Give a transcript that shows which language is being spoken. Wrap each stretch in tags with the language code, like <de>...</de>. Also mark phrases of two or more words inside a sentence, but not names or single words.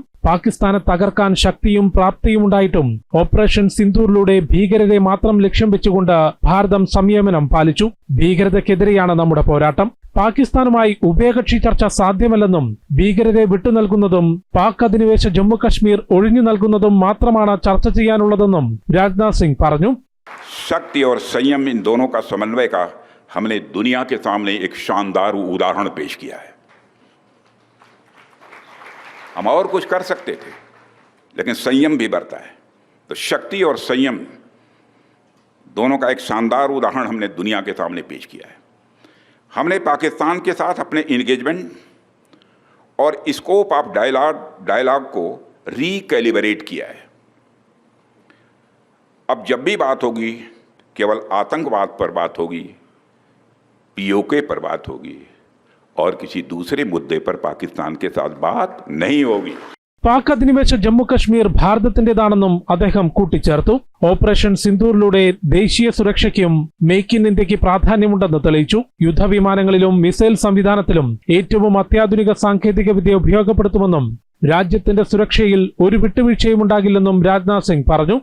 <ml>പാകിസ്ഥാനെ തകർക്കാൻ ശക്തിയും പ്രാപ്തിയും ഉണ്ടായിട്ടും ഓപ്പറേഷൻ സിന്ദൂരിലൂടെ ഭീകരരെ മാത്രം ലക്ഷ്യം വെച്ചുകൊണ്ട് ഭാരതം സംയമനം പാലിച്ചു. ഭീകരതയ്ക്കെതിരെയാണ് നമ്മുടെ പോരാട്ടം. പാകിസ്ഥാനുമായി ഉഭയകക്ഷി ചർച്ച സാധ്യമല്ലെന്നും ഭീകരരെ വിട്ടുനൽകുന്നതും പാക് അധിനിവേശ ജമ്മു കശ്മീർ ഒഴിഞ്ഞു നൽകുന്നതും മാത്രമാണ് ചർച്ച ചെയ്യാനുള്ളതെന്നും രാജ്നാഥ് സിംഗ് പറഞ്ഞു.</ml> <hi>शक्ति और संयम इन दोनों का समन्वय का हमने दुनिया के सामने एक शानदार उदाहरण पेश किया है. हम और कुछ कर सकते थे, लेकिन संयम भी बरता है. तो शक्ति और संयम दोनों का एक शानदार उदाहरण हमने दुनिया के सामने पेश किया है. हमने पाकिस्तान के साथ अपने इंगेजमेंट और</hi> <en>scope of dialogue</en> <hi>को रिकैलिब्रेट किया है. अब जब भी बात होगी केवल आतंकवाद पर बात होगी, POK पर बात होगी और किसी दूसरे मुद्दे पर पाकिस्तान के साथ बात नहीं होगी.</hi> <ml>പാക് അധിനിവേശ ജമ്മു കശ്മീർ ഭാരതത്തിന്റേതാണെന്നും അദ്ദേഹം കൂട്ടിച്ചേർത്തു. ഓപ്പറേഷൻ സിന്ദൂരിലൂടെ ദേശീയ സുരക്ഷയ്ക്കും മേക്ക് ഇൻ ഇന്ത്യക്ക് പ്രാധാന്യമുണ്ടെന്ന് തെളിയിച്ചു. യുദ്ധവിമാനങ്ങളിലും മിസൈൽ സംവിധാനത്തിലും ഏറ്റവും അത്യാധുനിക സാങ്കേതിക വിദ്യ ഉപയോഗപ്പെടുത്തുമെന്നും രാജ്യത്തിന്റെ സുരക്ഷയിൽ ഒരു വിട്ടുവീഴ്ചയും ഉണ്ടാകില്ലെന്നും രാജ്നാഥ് സിംഗ് പറഞ്ഞു.</ml>